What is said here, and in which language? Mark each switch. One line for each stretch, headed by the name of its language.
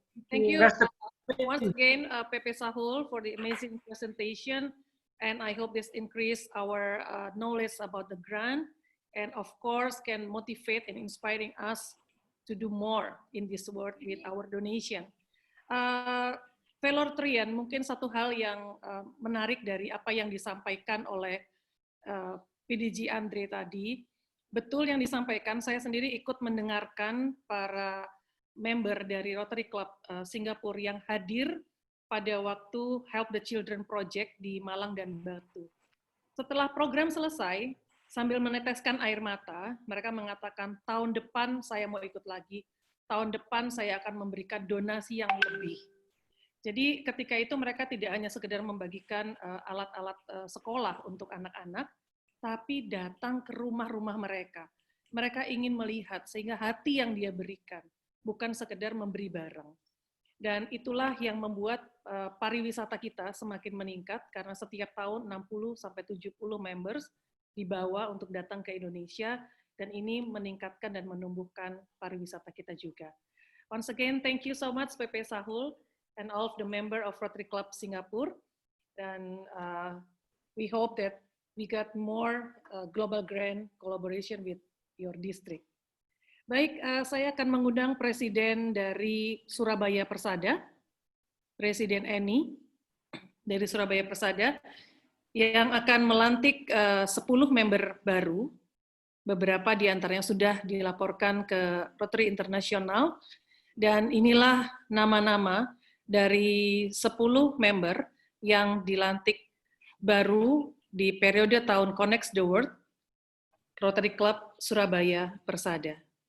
English: Thank you once again, PP Shahul, for the amazing presentation, and I hope this increase our knowledge about the grant, and of course can motivate and inspiring us to do more in this world with our donation.
Indonesian: Fellow Rotarian, mungkin satu hal yang menarik dari apa yang disampaikan oleh PDG Andre tadi, betul yang disampaikan, saya sendiri ikut mendengarkan para member dari Rotary Club Singapura yang hadir pada waktu Help the Children Project di Malang dan Batu. Setelah program selesai, sambil meneteskan air mata, mereka mengatakan, tahun depan saya mau ikut lagi, tahun depan saya akan memberikan donasi yang lebih. Jadi ketika itu mereka tidak hanya sekedar membagikan alat-alat sekolah untuk anak-anak, tapi datang ke rumah-rumah mereka. Mereka ingin melihat sehingga hati yang dia berikan, bukan sekedar memberi barang. Dan itulah yang membuat pariwisata kita semakin meningkat, karena setiap tahun 60-70 members dibawa untuk datang ke Indonesia, dan ini meningkatkan dan menumbuhkan pariwisata kita juga.
English: Once again, thank you so much PP Shahul and all of the member of Rotary Club Singapore. And we hope that we got more global grand collaboration with your district.
Indonesian: Baik, saya akan mengundang Presiden dari Surabaya Persada, Presiden Eni dari Surabaya Persada, yang akan melantik 10 member baru. Beberapa di antaranya sudah dilaporkan ke Rotary Internasional, dan inilah nama-nama dari 10 member yang dilantik baru di periode tahun Connect the World Rotary Club Surabaya Persada.